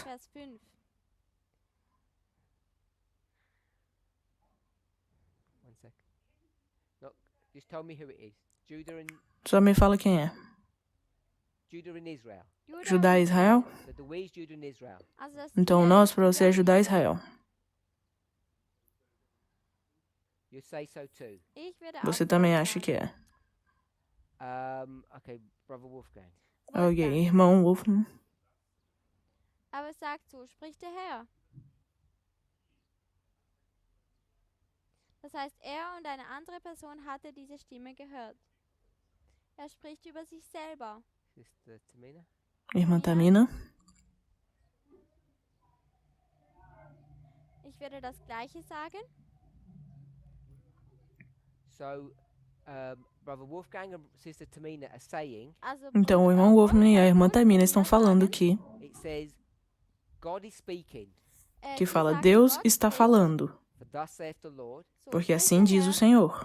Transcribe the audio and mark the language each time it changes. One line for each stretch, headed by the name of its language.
German: Vers 5.
English: One sec. No, just tell me who it is.
Portuguese: Só me fala quem é.
English: Judah and Israel.
Portuguese: Judá e Israel?
English: So the we is Judah and Israel.
Portuguese: Então nós para você é Judá e Israel.
English: You say so too.
Portuguese: Você também acha que é?
English: Okay, Brother Wolfgang.
Portuguese: Ok, irmão Wolfgang.
German: Aber sagt, so spricht der Herr. Das heißt, er und eine andere Person hatte diese Stimme gehört. Er spricht über sich selber.
English: Sister Tamina.
Portuguese: Irmã Tamina.
German: Ich würde das Gleiche sagen.
English: So, Brother Wolfgang and Sister Tamina are saying,
German: Also
Portuguese: Então o irmão Wolfgang e a irmã Tamina estão falando que
English: it says, God is speaking,
Portuguese: fala Deus está falando,
English: for thus saith the Lord,
Portuguese: porque assim diz o Senhor.